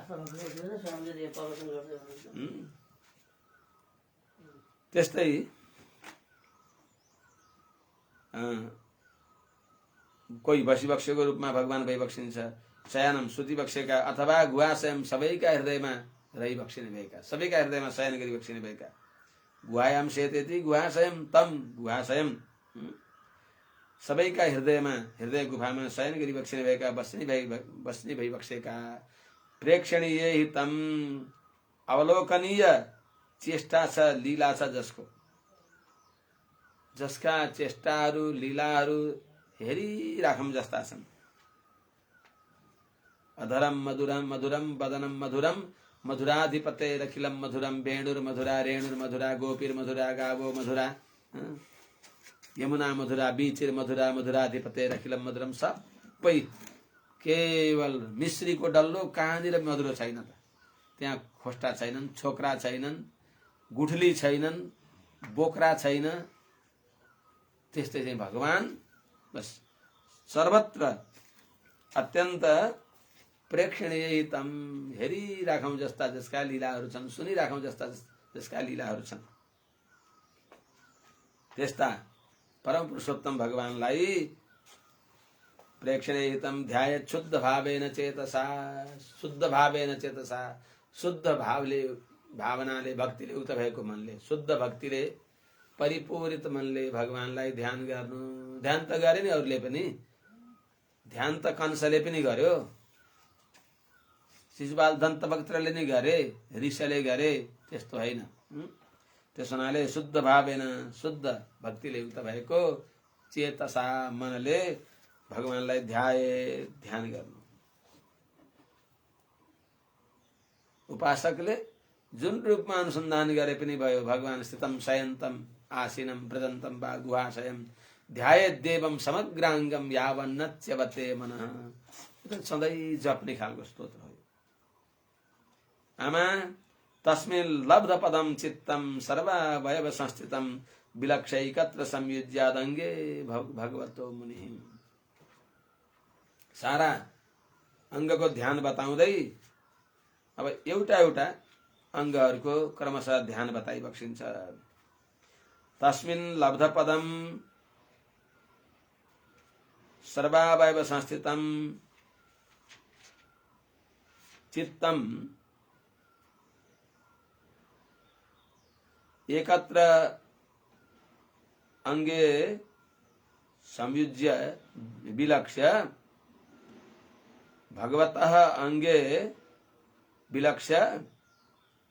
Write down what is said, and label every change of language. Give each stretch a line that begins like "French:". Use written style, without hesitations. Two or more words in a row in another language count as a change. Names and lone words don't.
Nepali: त्यस्तै कोही बसिबक्सेको रूपमा भगवान भइबक्सिन्छ, शयनम सुतिबक्सेका अथवा गुहाशयम सबैका हृदयमा रहिबक्सिने भएका, सबैका हृदयमा शयन गरी बक्सिने भएका।
Sanskrit: गुहायाम सेतेति गुहाशयम तम गुहाशयम,
Nepali: सबैका हृदयमा हृदय गुफामा शयन गरी बक्सिने भएका, बस्ने भइबक्सेका।
Sanskrit: प्रेक्षणीय हितम
Nepali: अवलोकनीय चेष्टा छ, लीला छ जसको, जसका चेष्टाहरू लीलाहरू हेरिराखौँ जस्ता छन्।
Sanskrit: अधरम मधुरम मधुरम वदनम मधुरम मधुराधिपतेरखिलम मधुरम वेणुर्मधुरा रेणुर्मधुरा गोपीर्मधुरा गावो मधुरा यमुना मधुरा बीचिर्मधुरा मधुराधिपतेरखिलम मधुरम।
Nepali: सबै केवल मिश्रीको डल्लो, कहाँनिर मधुरो छैन त? त्यहाँ खोस्टा छैनन्, छोक्रा छैनन्, गुठली छैनन्, बोक्रा छैन। त्यस्तै चाहिँ भगवान बस सर्वत्र अत्यन्त
Sanskrit: प्रेक्षणीय तम
Nepali: हेरिराखौँ जस्ता जसका लीलाहरू छन्, सुनिराखौँ जस्ता जसका लीलाहरू छन्। त्यस्ता परम पुरुषोत्तम भगवानलाई
Sanskrit: प्रेक्षणीय तम ध्यायेत् शुद्ध भावेन चेतसा, शुद्ध भावेन चेतसा,
Nepali: शुद्ध भावले, भावनाले, भक्तिले उक्त भएको मनले, शुद्ध भक्तिले परिपूरित मनले भगवानलाई ध्यान गर्नु। ध्यान त गरे नि अरूले पनि, ध्यान त कंसले पनि गर्यो, शिशुपाल दन्तवक्त्रले नि गरे, ऋषले गरे, त्यस्तो होइन। त्यस हुनाले
Sanskrit: शुद्ध भावेन,
Nepali: शुद्ध भक्तिले युक्त भएको चेतसा मनले भगवानलाई ध्यान गर्नु। उपासकले जुन रूपमा अनुसन्धान गरे पनि भयो,
Sanskrit: भगवान स्थितम शयन्तम आसीनम व्रजन्तम वा गुहाशयम ध्यायेत् देवम समग्राङ्गम यावन्नच्यवते मनः।
Nepali: सधैँ जप्ने खालको स्तोत्र हो।
Sanskrit: आमा तस्मिन् लब्ध पदम चित्तम सर्वावयव संस्थितम विलक्षैकत्र संयुज्यादङ्गे भगवतो मुनि।
Nepali: सारा अङ्गको ध्यान बताउँदै अब एउटा एउटा अङ्गहरूको क्रमशः ध्यान बताइबक्सिन्छ।
Sanskrit: तस्मिन् लब्ध पदम सर्वावयव संस्थितम चित्तम एकत्र अंगे संयुज्य विलक्ष्य भगवतः अंगे विलक्ष्य